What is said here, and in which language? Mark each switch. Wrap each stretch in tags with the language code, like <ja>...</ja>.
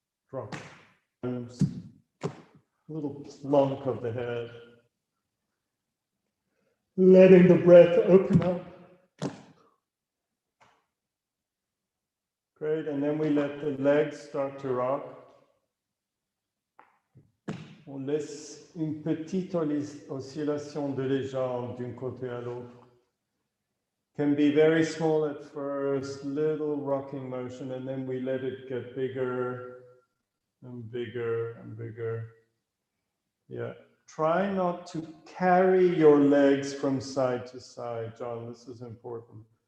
<en>Drop it. A little plunk of the head. Letting the breath open up. Great, and then we let the legs start to rock.</en> <fr>On laisse une petite oscillation de les jambes d'un côté à l'autre.</fr> <en>Can be very small at first, little rocking motion, and then we let it get bigger and bigger and bigger. Yeah. Try not to carry your legs from side to side, John. This is important.</en>